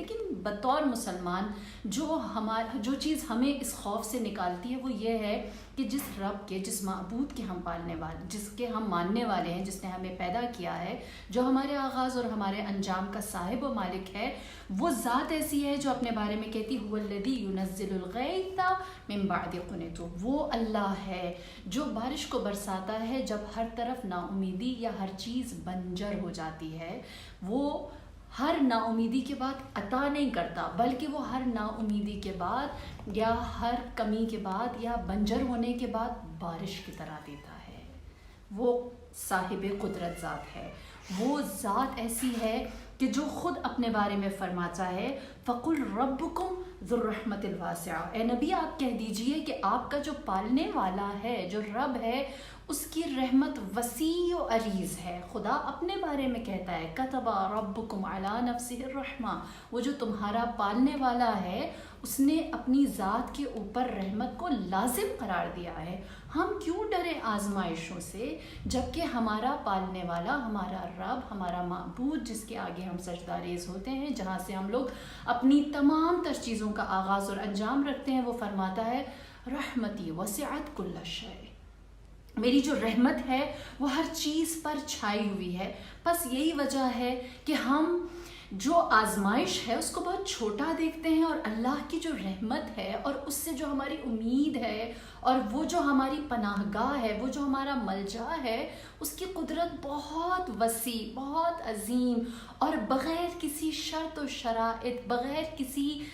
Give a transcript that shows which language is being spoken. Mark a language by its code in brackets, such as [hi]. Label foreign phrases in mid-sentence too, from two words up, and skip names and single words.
[ur] لیکن بطور مسلمان جو چیز ہمیں اس خوف سے نکالتی ہے وہ یہ ہے کہ جس رب کے، جس معبود کے ہم پالنے والے، جس کے ہم ماننے والے ہیں، جس نے ہمیں پیدا کیا ہے، جو ہمارے آغاز اور ہمارے انجام کا صاحب و مالک ہے، وہ ذات ایسی ہے جو اپنے بارے میں کہتی [ar] هو الذي ينزل الغيث من بعد قنوط. [ur] وہ اللہ ہے جو بارش کو برساتا ہے جب ہر طرف ناامیدی یا ہر چیز بنجر ہو جاتی ہے. وہ ہر ناامیدی کے بعد عطا نہیں کرتا، بلکہ وہ ہر ناامیدی کے بعد یا ہر کمی کے بعد یا بنجر ہونے کے بعد بارش کی طرح دیتا ہے. وہ صاحب قدرت ذات ہے۔ وہ ذات ایسی ہے کہ جو خود اپنے بارے میں فرماتا ہے, [ar] فقل ربكم ذو رحمة واسعة. [ur] اے نبی، آپ کہہ دیجیے کہ آپ کا جو پالنے والا ہے، جو رب ہے، اس کی رحمت وسیع و عریض ہے. خدا اپنے بارے میں کہتا ہے, [ar] كتب ربكم على نفسه الرحمة. [ur] وہ جو تمہارا پالنے والا ہے، اس نے اپنی ذات کے اوپر رحمت کو لازم قرار دیا ہے. ہم کیوں ڈریں آزمائشوں سے، جبکہ ہمارا پالنے والا، ہمارا رب، ہمارا معبود، جس کے آگے ہم سجدہ ریز ہوتے ہیں، جہاں سے ہم لوگ اپنی تمام تر چیزوں کا آغاز اور انجام رکھتے ہیں، وہ فرماتا ہے [ar] رحمتي وسعت كل شيء. [ur] میری جو رحمت ہے وہ ہر چیز پر چھائی ہوئی ہے. بس یہی وجہ ہے کہ ہم جو آزمائش ہے اس کو بہت چھوٹا دیکھتے ہیں، اور اللہ کی جو رحمت ہے اور اس سے جو ہماری امید ہے اور وہ جو ہماری پناہ گاہ ہے، وہ جو ہمارا ملجا ہے، اس کی قدرت بہت وسیع، بہت عظیم، اور بغیر کسی شرط اور شرائط، بغیر کسی शर्त और शराइत, बग़ैर किसी